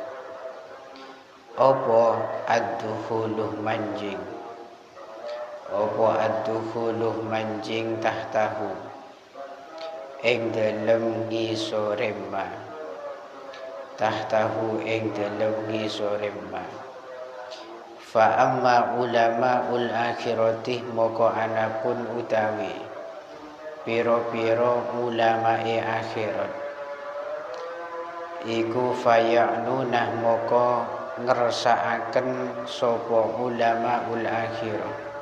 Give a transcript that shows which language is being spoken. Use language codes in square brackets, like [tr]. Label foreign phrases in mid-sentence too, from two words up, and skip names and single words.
[jv] Apa ad-dukhuluh manjing, apa ad-dukhuluh manjing tahtahu ing dalem ngisore ma, tahtahu ing dalem ngisore ma. [ar] فأما علماء الآخرة [jv] moko anapun utawi pira-pira ulamae akhirat iku faya'nunah moko ngersakaken sapa [ar] علماء الآخرة,